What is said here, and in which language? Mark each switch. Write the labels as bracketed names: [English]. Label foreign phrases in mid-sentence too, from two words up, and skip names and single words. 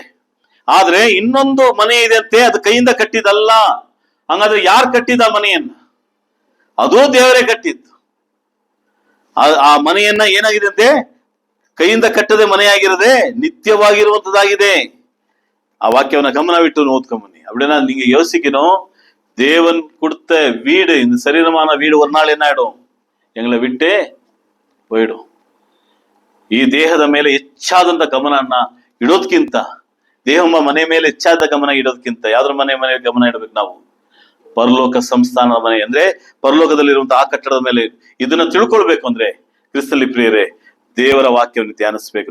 [Kannada] ಆದ್ರೆ ಇನ್ನೊಂದು ಮನೆ ಇದೆ ಅಂತೆ, ಅದು ಕೈಯಿಂದ ಕಟ್ಟಿದಲ್ಲ. ಹಂಗಾದ್ರೆ ಯಾರು ಕಟ್ಟಿದ ಮನೆಯನ್ನ? ಅದು ದೇವರೇ ಕಟ್ಟಿದ್ದು. ಆ ಮನೆಯನ್ನ ಏನಾಗಿದೆ ಅಂತೆ? ಕೈಯಿಂದ ಕಟ್ಟದೆ ಮನೆಯಾಗಿರದೆ ನಿತ್ಯವಾಗಿರುವಂತದ್ದಾಗಿದೆ. ಆ ವಾಕ್ಯವನ್ನ ಗಮನವಿಟ್ಟು ಓದ್ಕೊಂಬನ್ನಿ. [Tamil] அப்படின்னா நீங்க யோசிக்கணும், தேவன் கொடுத்த வீடு, இந்த சரீரமான வீடு ஒரு நாள் என்ன ஆயிடும்? எங்களை விட்டு போயிடும். [Kannada] ಈ ದೇಹದ ಮೇಲೆ ಹೆಚ್ಚಾದಂತ ಗಮನನ್ನ ಇಡೋದ್ಕಿಂತ, ದೇಹಮ್ಮ ಮನೆ ಮೇಲೆ ಹೆಚ್ಚಾದ ಗಮನ ಇಡೋದ್ಕಿಂತ ಯಾವ್ದ್ರ ಮನೆ ಗಮನ ಇಡಬೇಕು ನಾವು? ಪರಲೋಕ ಸಂಸ್ಥಾನದ ಮನೆ ಅಂದ್ರೆ ಪರಲೋಕದಲ್ಲಿರುವಂತಹ ಆ ಕಟ್ಟಡದ ಮೇಲೆ. ಇದನ್ನ ತಿಳ್ಕೊಳ್ಬೇಕು ಅಂದ್ರೆ ಕ್ರಿಸ್ತಲ್ಲಿ ಪ್ರಿಯರೇ, ದೇವರ ವಾಕ್ಯವನ್ನು ಧ್ಯಾನಿಸ್ಬೇಕು.